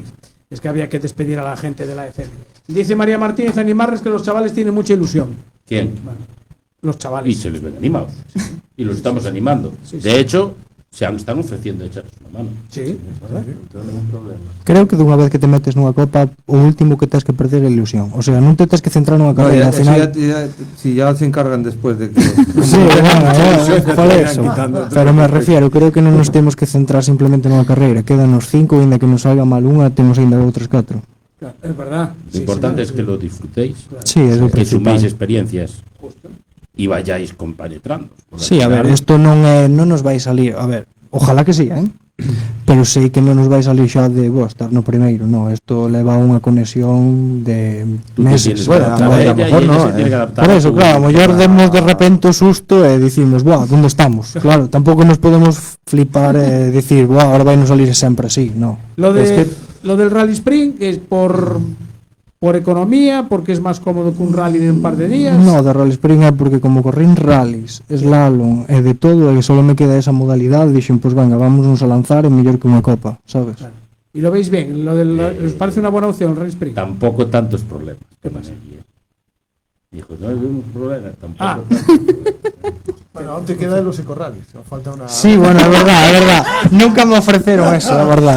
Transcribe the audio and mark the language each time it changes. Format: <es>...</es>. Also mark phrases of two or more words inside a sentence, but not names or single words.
<es>Es que había que despedir a la gente de la FM. Dice María Martínez, animarles que los chavales tienen mucha ilusión. ¿Quién? Bueno, los Y chavales. se les ven animados. Y los estamos animando. Sí, sí. De hecho, están ofreciendo echarnos una mano. Sí, es verdad. No hay ningún problema.</es> <gl>Creo que dunha vez que te metes nunha copa, o último que tens que perder é a ilusión. O sea, non te tens que centrar nunha</gl> <es>No,</es> <gl>carreira, ao</gl> <es>eso</es> <gl>final...</gl> <es>si ya se encargan después de que... Sí, por eso. Pero me refiero,</es> <gl>creo que non nos temos que centrar simplemente nunha carreira. Quédanos 5, ainda que nos salga mal unha, temos ainda outras 4.</gl> <es>Claro, es verdad. Lo importante es que lo disfrutéis.</es> <gl>Sí, é o</gl> <es>Que</es> <gl>principal.</gl> <es>suméis experiencias y vayáis compenetrando. Porque</es> <gl>Sí, a</gl> <es>al</es> <gl>ver,</gl> <es>final-</es> <gl>isto non nos vai salir, a ver,</gl> <es>ojalá que sí,</es> <gl>pero sei que non nos vai salir xa de estar no primeiro, no, isto leva unha conexión de</gl> <es>Tú te</es> <gl>meses.</gl> <es>tienes que Bueno, adaptar a a lo ella mejor y ella no, se tiene que adaptar Por a eso, tu-</es> <gl>claro, a lo mellor demos de repente o susto e dicimos, buah, onde estamos? Claro, tampouco nos podemos flipar e dicir, buah, ahora vai nos salir sempre así,</gl> <es>no. Lo Es del Rally Sprint es por economía, porque es más cómodo que un rally de un par de días.</es> <gl>No, de Rally Spring é porque como corrín rallies, slalom e de todo, e solo me queda esa modalidade, dixen, pois</gl> <es>venga, vámonos a lanzar,</es> <gl>é mellor que unha copa, sabes?</gl> <es>Y lo veis bien, ¿os parece una buena opción el Rally Sprint? Tampoco tantos problemas. ¿Qué pasa? Dijo, no hay problemas, tampoco. Ah. Bueno, aún te quedan los ecorrallies. Falta una.</es> <gl>Sí, bueno, é verdad. Nunca me ofreceron</gl> <es>eso, la verdad,</es>